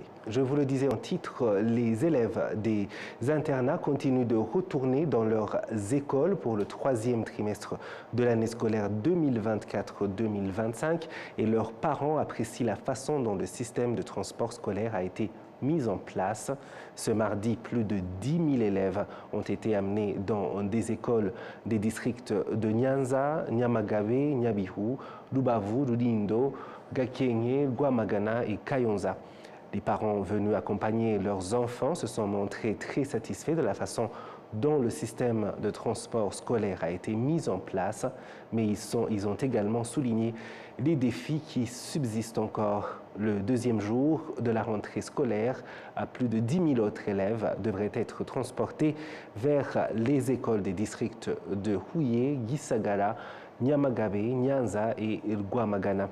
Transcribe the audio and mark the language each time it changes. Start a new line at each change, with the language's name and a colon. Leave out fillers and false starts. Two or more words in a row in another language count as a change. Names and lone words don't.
French: Je vous le disais en titre, les élèves des internats continuent de retourner dans leurs écoles pour le troisième trimestre de l'année scolaire 2024-2025 et leurs parents apprécient la façon dont le système de transport scolaire a été mise en place. Ce mardi, plus de 10 000 élèves ont été amenés dans des écoles des districts de Nyanza, Nyamagabe, Nyabihu, Lubavu, Ludindo, Gakenke, Rwamagana et Kayonza. Les parents venus accompagner leurs enfants se sont montrés très satisfaits de la façon dont le système de transport scolaire a été mis en place, mais ils ont également souligné les défis qui subsistent encore. Le deuxième jour de la rentrée scolaire, plus de 10 000 autres élèves devraient être transportés vers les écoles des districts de Huye, Gisagara, Nyamagabe, Nyanza et Rwamagana.